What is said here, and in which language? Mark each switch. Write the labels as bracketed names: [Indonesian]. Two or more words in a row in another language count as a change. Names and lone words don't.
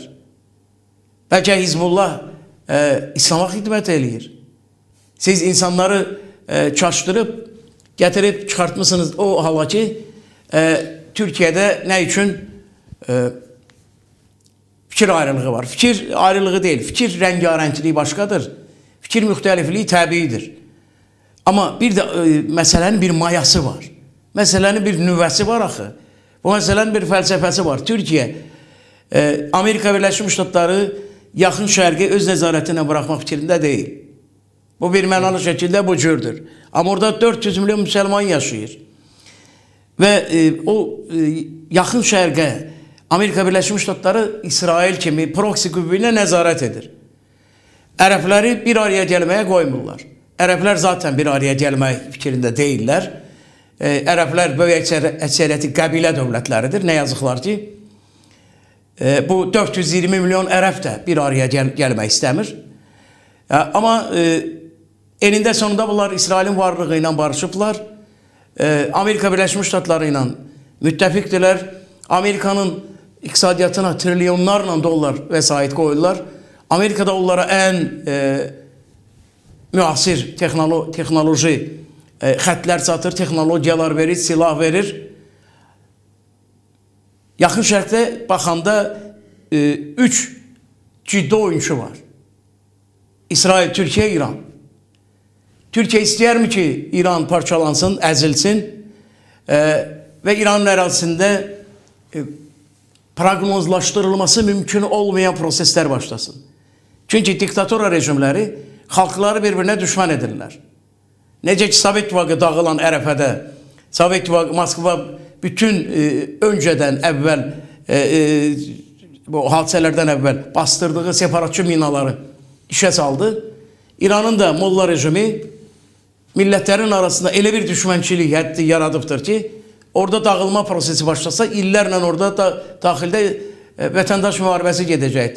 [Azerbaijani] Bəlkə Hizbullah İslama xidmət eləyir. Siz insanları çaşdırıb, gətirib çıxartmışsınız o hala ki, Türkiyədə nə üçün fikir ayrılığı var. [Turkish] Fikir ayrılığı değil, fikir rengarenkliği başkadır. [Azerbaijani] Fikir müxtəlifliği təbiidir. [Turkish] Ama bir de meselenin bir mayası var. Meselenin bir nüvesi var axı. Bu meselenin bir felsefesi var. [Azerbaijani] Türkiye, Amerika Birleşmiş Ştatları yakın şərqi öz nəzarətinə bırakmak fikrində değil. Bu bir mənalı şekilde bu cürdür. Ama orada 400 milyon Müslüman yaşayır. Ve yakın şərqə Amerika Birleşmiş Ştatları İsrail kimi proksi qüvvəyə nəzarət edir. Ərəbləri [Turkish] bir araya gelmeye koymurlar. [Azerbaijani] Ərəblər zaten bir araya gelmək fikrində deyirlər. Ərəblər böyük əksəriyyəti qəbilə dövlətləridir. [Turkish] Ne yazıqlar ki, [Azerbaijani] bu 420 milyon ərəb də bir araya gelmək istəmir. [Turkish] Ama eninde sonunda bunlar İsrail'in varlığı ile barışıblar. Amerika Birleşmiş Ştatları ile müttefiktiler. Amerika'nın iqtisadiyyatına trilyonlarla dolar vesayet koydular. [Azerbaijani] Amerika'da onlara en müasir teknoloji xətlər satır, texnologiyalar verir, silah verir. Yaxın şərqdə baxanda 3 ciddi oyuncu var. İsrail, Türkiye, İran. Türkiye istəyərmi ki, İran parçalansın, əzilsin ve İranın ərazisində proqnozlaşdırılması mümkün olmayan prosesler başlasın. Çünkü diktatora rejimləri xalqları birbirine düşman edirlər. Necə ki, Sovet İttifaqı dağılan ərəfədə, Sovet İttifaqı, Moskva bütün önceden evvel bu hadisələrdən evvel bastırdığı separatçı minaları işe saldı. İran'ın da Molla rejimi milletlerin arasında elə bir düşmənçilik həddi yaradıbdır ki, orada dağılma prosesi başlasa illerle orada da daxildə vətəndaş müharibəsi gedəcəkdir.